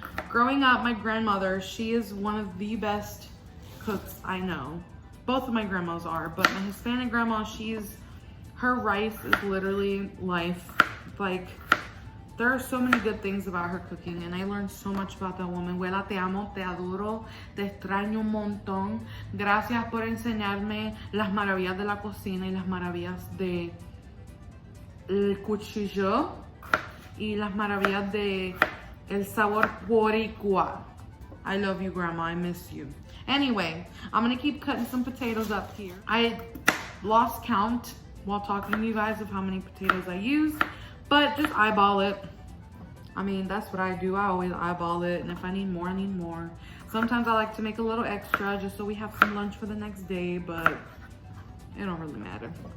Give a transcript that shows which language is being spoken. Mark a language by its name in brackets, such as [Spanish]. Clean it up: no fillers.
[English] Growing up, my grandmother, she is one of the best cooks I know. Both of my grandmas are, but my Hispanic grandma, her rice is literally life. Like, there are so many good things about her cooking, and I learned so much about that woman. [Spanish] Abuela, te amo, te adoro, te extraño un montón. Gracias por enseñarme las maravillas de la cocina y las maravillas de el cuchillo y las maravillas de el sabor boricua. [English] I love you, Grandma. I miss you. Anyway, I'm gonna keep cutting some potatoes up here. I lost count while talking to you guys of how many potatoes I used, but just eyeball it. I mean, that's what I do. I always eyeball it, and if I need more, I need more. Sometimes I like to make a little extra just so we have some lunch for the next day, but it don't really matter.